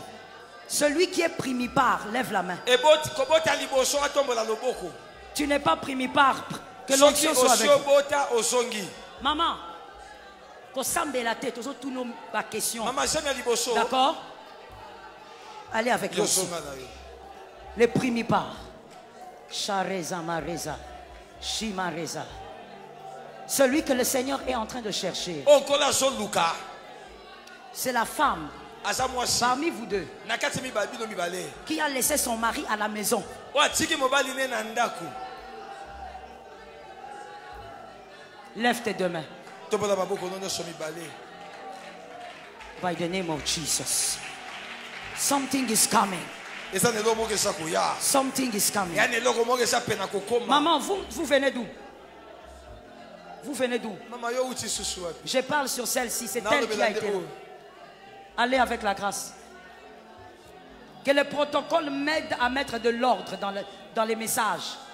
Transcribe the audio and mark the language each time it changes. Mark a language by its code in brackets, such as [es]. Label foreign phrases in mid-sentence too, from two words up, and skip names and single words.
[fr] Celui qui est primipare, lève la main. Tu n'es pas primipare, que l'onction soit avec vous. Maman, la tête, toutes nos questions. D'accord? Allez avec l'onction. Les primipares. Shareza Mareza. Shimareza. Celui que le Seigneur est en train de chercher. C'est la femme parmi vous deux qui a laissé son mari à la maison. Lève tes deux mains. [en] By the name of Jesus. Something is coming. Something is coming. [fr] Maman, vous venez d'où? Vous venez d'où? Je parle sur celle-ci, c'est elle qui a été là. Allez avec la grâce. Que le protocole m'aide à mettre de l'ordre dans les messages.